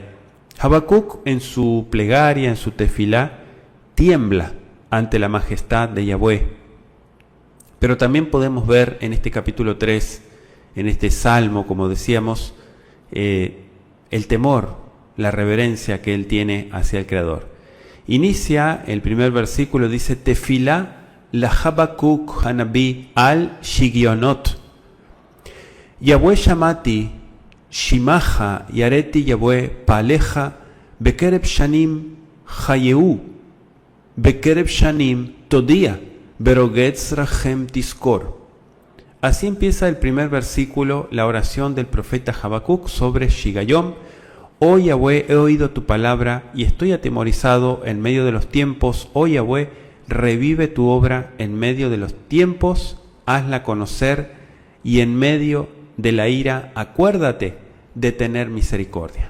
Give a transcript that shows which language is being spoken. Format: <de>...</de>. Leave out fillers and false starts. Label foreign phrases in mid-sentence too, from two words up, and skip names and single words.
<es>Habacuc en su plegaria, en su tefilá, tiembla ante la majestad de Yahweh. Pero también podemos ver en este capítulo 3, en este salmo, como decíamos, el temor, la reverencia que él tiene hacia el Creador. Inicia el primer versículo, dice,</es> <he>תפילה ל חבקוק הנביא על שגינות. יהוה שמעתי, שמעך יראתי יהוה פעלך, בקרב שנים חייהו, בקרב שנים תודיע, ברגז רחם תזכור.</he> <es>Así empieza el primer versículo, la oración del profeta Habacuc sobre Shigayom. Oh Yahweh, he oído tu palabra y estoy atemorizado en medio de los tiempos. Oh Yahweh, revive tu obra en medio de los tiempos, hazla conocer y en medio de la ira, acuérdate de tener misericordia.</es>